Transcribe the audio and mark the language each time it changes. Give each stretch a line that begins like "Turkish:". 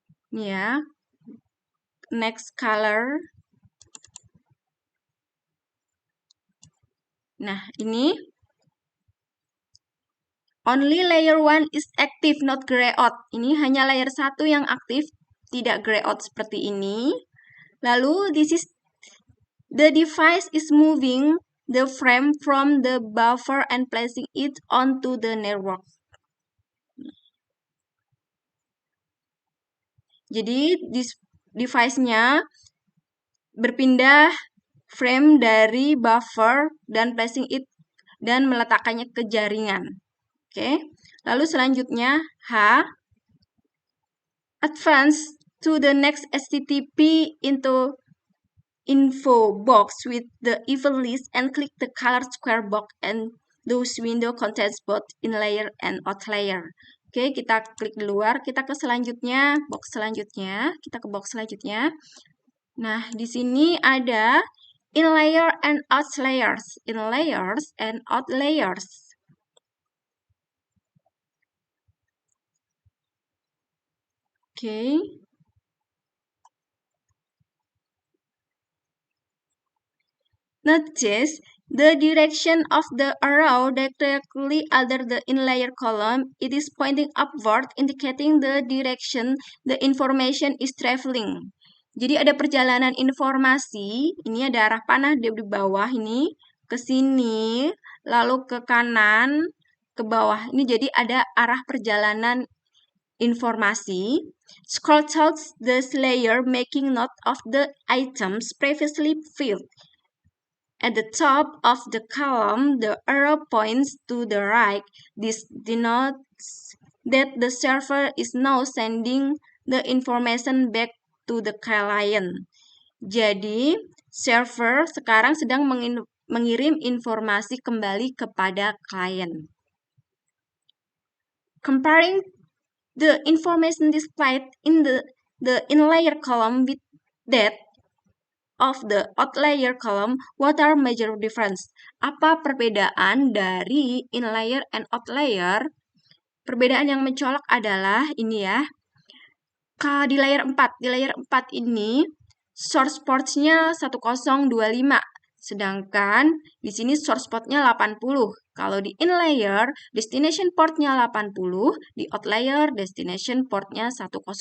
Indonesian: Ini ya.
English: Next color.
Indonesian: Nah, ini
English: only layer 1 is active, not gray out.
Indonesian: Ini hanya layer 1 yang aktif, tidak gray out seperti ini.
English: Lalu, this is the device is moving the frame from the buffer and placing it onto the network.
Indonesian: Jadi, device-nya berpindah frame dari buffer dan
English: placing it
Indonesian: dan meletakkannya ke jaringan. Oke. Lalu selanjutnya H.
English: Advance to the next HTTP into info box with the event list and click the color square box, and those window contains both in layer and out layer.
Indonesian: Oke, kita klik di luar, kita ke selanjutnya, box selanjutnya, kita ke box selanjutnya. Nah, di sini ada
English: in layer and out layers, in layers and out layers. Oke. Notice the direction of the arrow directly under the in-layer column. It is pointing upward, indicating the direction the information is traveling. Jadi ada perjalanan informasi, ini ada arah panah di bawah ini, ke sini, lalu ke kanan, ke bawah. Ini jadi ada arah perjalanan informasi. Scroll towards this layer, making note of the items previously filled. At the top of the column, the arrow points to the right. This denotes that the server is now sending the information back to the client.
Indonesian: Jadi, server sekarang sedang mengirim informasi kembali kepada klien.
English: Comparing the information displayed in the in-layer column with that of the out-layer column, what are major difference?
Indonesian: Apa perbedaan dari
English: in-layer and out-layer?
Indonesian: Perbedaan yang mencolok adalah ini ya. Di layer 4, di layer 4 ini source ports-nya 1025, sedangkan di sini source port-nya 80. Kalau di in-layer, destination port-nya 80, di out-layer, destination port-nya 1025.